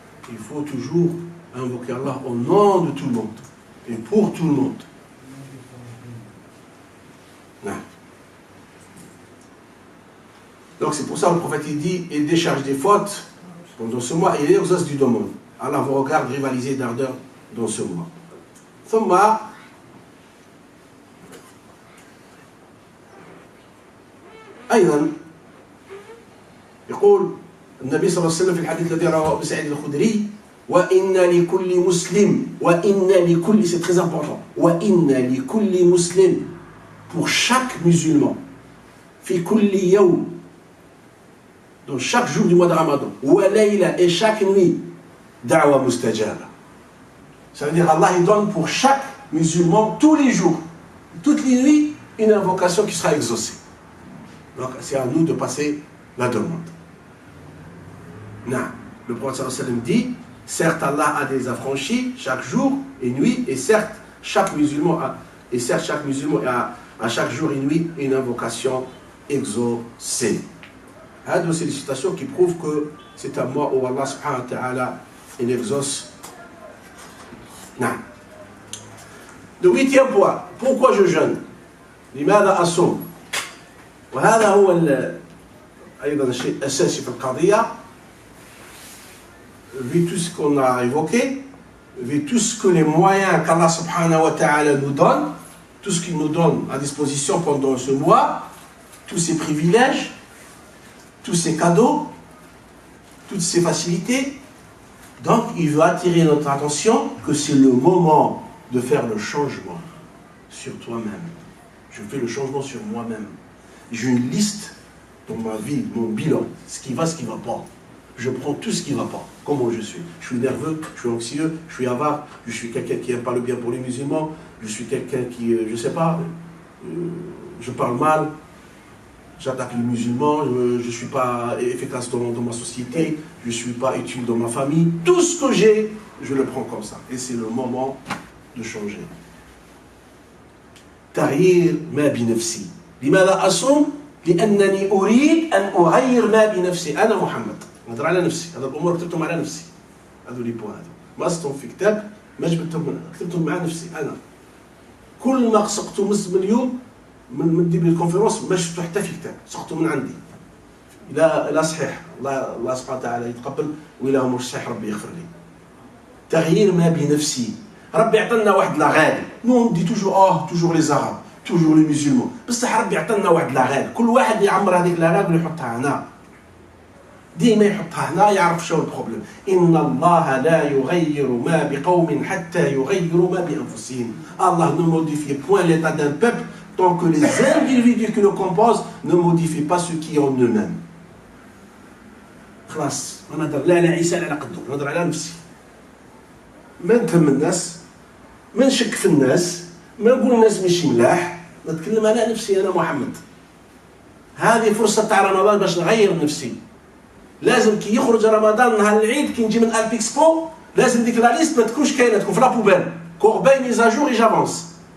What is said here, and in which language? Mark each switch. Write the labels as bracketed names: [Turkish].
[French] Il faut toujours invoquer Allah au nom de tout le monde et pour tout le monde. Non. Donc c'est pour ça que le prophète il dit il décharge des fautes pendant ce mois et il exauce du demande. Allah vous regarde rivaliser d'ardeur dans ce mois. [Arabic] ثم أيضا يقول النبي صلى الله عليه وسلم في الحديث الذي رواه أبو سعيد الخدري وإن لكل مسلم [French] c'est très important [Arabic] وإن لكل مسلم [French] pour chaque musulman [Arabic] في كل يوم [French] donc chaque jour du mois de Ramadan [Arabic] وليلة [French] et chaque nuit [Arabic] دعوة مستجابة. [French] Ça veut dire Allah il donne pour chaque musulman tous les jours, toutes les nuits, une invocation qui sera exaucée. Donc c'est à nous de passer la demande. Non. Le prophète sallallahu alayhi wa sallam dit, certes Allah a des affranchis chaque jour et nuit, et certes chaque musulman a à chaque jour et nuit une invocation exaucée. C'est des citations qui prouvent que c'est un mois où Allah subhanahu wa ta'ala il exauce. Non. Le 8e point, pourquoi je jeûne? [Arabic] لماذا أصوم؟ وهذا هو أيضا الشيء الأساسي في القضية. [French] Vu tout ce qu'on a évoqué, vu tout ce que les moyens qu'Allah subhanahu wa ta'ala nous donne, tout ce qu'il nous donne à disposition pendant ce mois, tous ces privilèges, tous ces cadeaux, toutes ces facilités, donc il veut attirer notre attention que c'est le moment de faire le changement sur toi-même. Je fais le changement sur moi-même. J'ai une liste dans ma vie, mon bilan, ce qui va, ce qui ne va pas. Je prends tout ce qui ne va pas, comment je suis. Je suis nerveux, je suis anxieux, je suis avare, je suis quelqu'un qui n'aime pas le bien pour les musulmans, je suis quelqu'un qui, je ne sais pas, je parle mal, j'attaque les musulmans, je ne suis pas efficace dans ma société, je ne suis pas utile dans ma famille. Tout ce que j'ai, je le prends comme ça. Et c'est le moment de changer. [Arabic] تغيير ما بنفسي. لماذا أصوم؟ لأنني أريد أن أغير ما بنفسي. أنا محمد. نهضر على نفسي، هذا الامور كتبتهم على نفسي. هذو لي بوان هذو ما صدتهم في كتاب، ما جبتهم، كتبتهم مع نفسي انا. كل ما سقطوا من اليوم من [French] ديبي الكونفيرونس [Arabic] ما شفتو حتى في كتاب، سقطوا من عندي. الى صحيح الله سبحانه وتعالى يتقبل، والى مش صحيح ربي يغفر لي. تغيير ما بنفسي. ربي عطانا واحد لا غال، [French] نو دي توجور لي زاراب، توجور لي ميزيلمون، [Arabic] بصح ربي عطانا واحد لا غال، كل واحد يعمر هذيك لا غال ويحطها هنا. ديما يحطها هنا يعرف شنو البروبليم. ان الله لا يغير ما بقوم حتى يغيروا ما بانفسهم. [French] الله ne modifie point l'état d'un peuple tant que les individus qui le composent ne modifient pas ce qui est en eux-mêmes. [Arabic] خلاص ما نهضر لا على عيسى لا على قدو، نهضر على نفسي. ما نتهم الناس، ما نشك في الناس، ما نقول الناس ماشي ملاح، نتكلم على نفسي انا محمد. هذه فرصه تاع رمضان باش نغير نفسي. لازم كي يخرج رمضان نهار العيد كي نجي من البيكسبو لازم ديك لا ليست ما تكونش كاينه، تكون في لابوبال. [French] كورباي ميزاجور اي جافونس.